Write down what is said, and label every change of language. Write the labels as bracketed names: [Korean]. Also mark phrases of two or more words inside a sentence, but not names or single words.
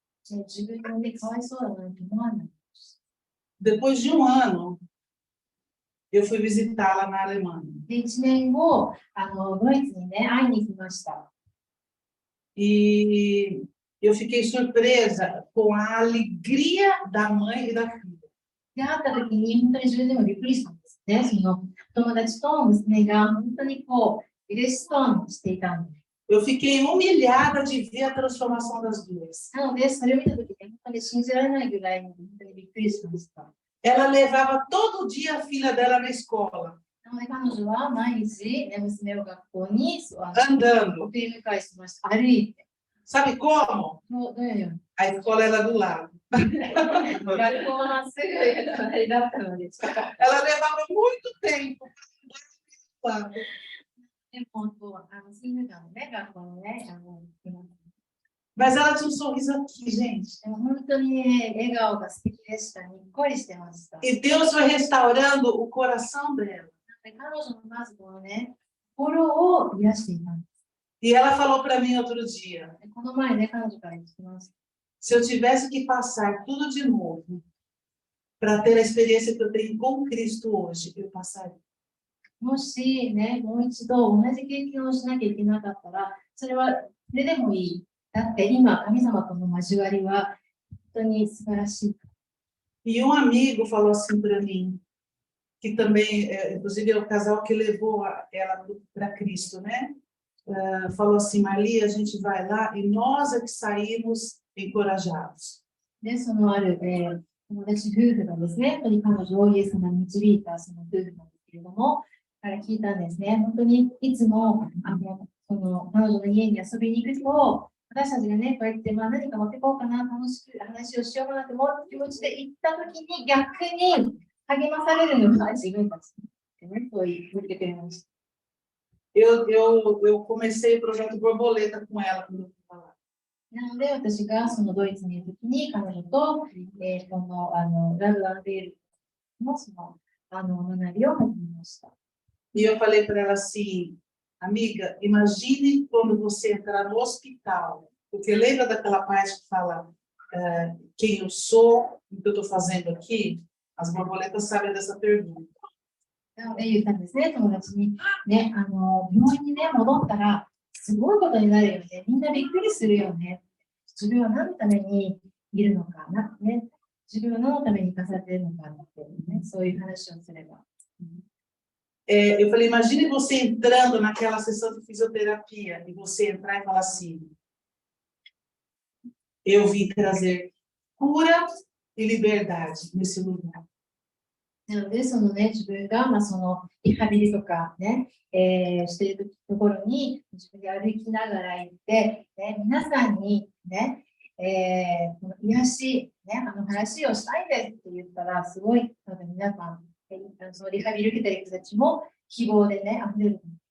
[Portuguese] Depois de um ano, eu fui visitá-la na Alemanha. E Eu fiquei surpresa com a alegria da mãe e da filha. [Japanese] で、会った時に本当に自分でもびっくりしたんですね。その友達と娘が本当にこう、嬉しそうにしていたんです。 [Portuguese] Eu fiquei humilhada de ver a transformação das duas. [Japanese] なので、それを見た時に本当に信じられないぐらいに本当にびっくりしました。 [Portuguese] Ela levava todo dia a filha dela na escola, [Japanese] なので、彼女は毎日、ね、娘を学校に送 [Portuguese] andando. [Japanese] り迎えしました。歩いて。 [Portuguese] Sabe como? [Japanese] どういうように [Portuguese] A escola era do lado. [Japanese] 学校はすぐ隣だったので近かった。 [Portuguese] Ela levava muito tempo para andar do lado. [Japanese] でも、数年間ね、学校のね、 [Portuguese] Mas ela tinha um sorriso aqui, gente. [Japanese] でも本当にね、笑顔が素敵でした。にっこりしてました。 [Portuguese] E Deus foi restaurando o coração dela. [Japanese] 彼女のまずこのね、心を癒していたんです。 [Portuguese] E ela falou para mim outro dia: [Japanese] この前ね、彼女から言ってました。 [Portuguese] se eu tivesse que passar tudo de novo para ter a experiência que eu tenho com Cristo hoje, eu passaria. [Japanese] もしね、もう一度同じ経験をしなきゃいけなかったら、それでもいい。だって今、神様との交わりは本当に素晴らしい。 [Portuguese] E um amigo falou assim para mim, que também, inclusive, é o casal que levou ela para Cristo, né? Falou assim: Marli, a gente vai lá e nós é que saímos encorajados. [Japanese] で、そのある、友達夫婦がですね、本当に彼女をイエス様に導いたその夫婦なんですけれども、から聞いたんですね。本当にいつもその彼女の家に遊びに行くと、私たちがね、こうやって何か持ってこうかな、楽しく話をしようかなと思う気持ちで行ったときに逆に励まされるのが自分たちってね、そう言ってくれました。 [Portuguese] Eu comecei o projeto Borboleta com ela quando eu fui falar. [Japanese] なので、私がそのドイツにいるときに彼女と、このラブ・アンベールのその学びを始めました。 [Portuguese] E eu falei para ela assim: amiga, imagine quando você entrar no hospital, porque lembra daquela parte que fala quem eu sou, o que eu estou fazendo aqui? As borboletas sabem dessa pergunta. [Japanese] なので言ったんですね、友達に。ね、病院にね、戻ったら、すごいことになるよね。みんなびっくりするよね。自分は何のためにいるのかな、ね。自分は何のために生かされているのかって、ね、そういう話をすれば。 [Portuguese] Eu falei: imagine você entrando naquela sessão de fisioterapia e você entrar e falar assim: eu vim trazer cura e liberdade nesse lugar. [Japanese] なので、そのね、自分が、そのリハビリとかね、しているところに自分で歩きながら行って、ね、皆さんにね、この癒し、ね、話をしたいですって言ったら、すごい、多分皆さん、そのリハビリ受けてる人たちも希望でね、溢れる。